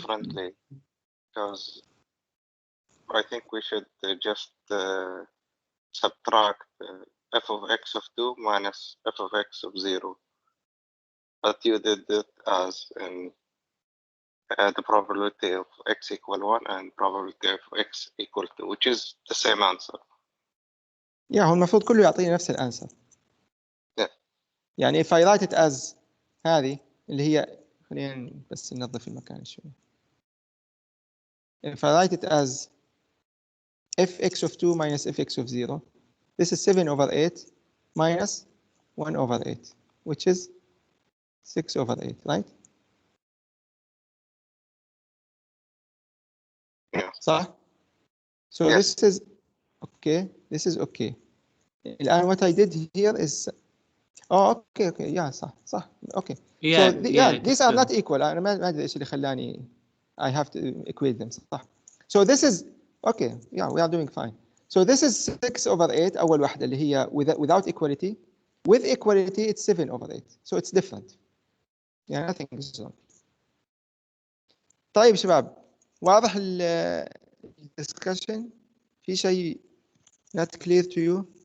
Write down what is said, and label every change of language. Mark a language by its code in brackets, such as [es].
[en] differently because I think we should just subtract f of x of 2 minus f of x of 0. But you did it as in the probability of x equal 1 and probability of x equal 2, which is the same answer. Yeah, [ar] هو المفروض كله يعطيني نفس الانسر. [en] Yeah. [ar] يعني [en] if I write it as [ar] هذه اللي هي خلينا بس ننظف المكان شوي. [en] If I write it as fx of 2 minus fx of 0, this is 7 over 8 minus 1 over 8, which is 6 over 8, right? Yeah. [ar] صح? [en] So Yes. this is okay. This is okay. الآن what I did here is okay, yeah, [ar] صح, [en] okay. Yeah, so yeah, these are not equal. [ar] أنا ما أدري إيش اللي خلاني [en] I have to equate them, [ar] صح. [en] So this is okay, yeah, we are doing fine. So this is 6 over 8 [ar] أول واحدة اللي هي [en] without equality. With equality it's 7 over 8. So it's different. Yeah, nothing is wrong. [ar] طيب شباب واضح discussion؟ في شيء [en] not clear to you؟